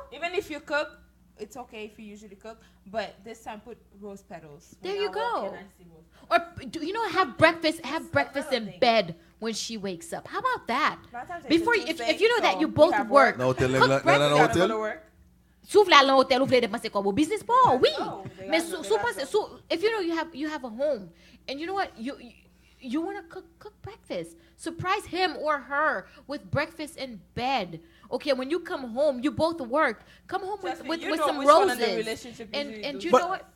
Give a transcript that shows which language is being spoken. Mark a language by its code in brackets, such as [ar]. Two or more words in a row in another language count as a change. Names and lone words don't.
[en] Even if you cook, it's okay if you usually cook, but this time put rose petals. There When you I walk go. in, I see rose Or have breakfast in bed when she wakes up. How about that? Valentine's Day Before is a if you know Tuesday, that you so both we have work. No hotel, cook no breakfast. You gotta go to hotel. work. [mfe] Sou vle aller hotel, ou vle depanse kwa bo business po, oui. [en] No, they Mais got- sou they got pense, if you know you have a home, and you know what, you want to cook breakfast. Surprise him or her with breakfast in bed. Okay, when you come home, you both work. Come home Trust me, with you know some which one of roses. the relationship usually And do. you But- know what?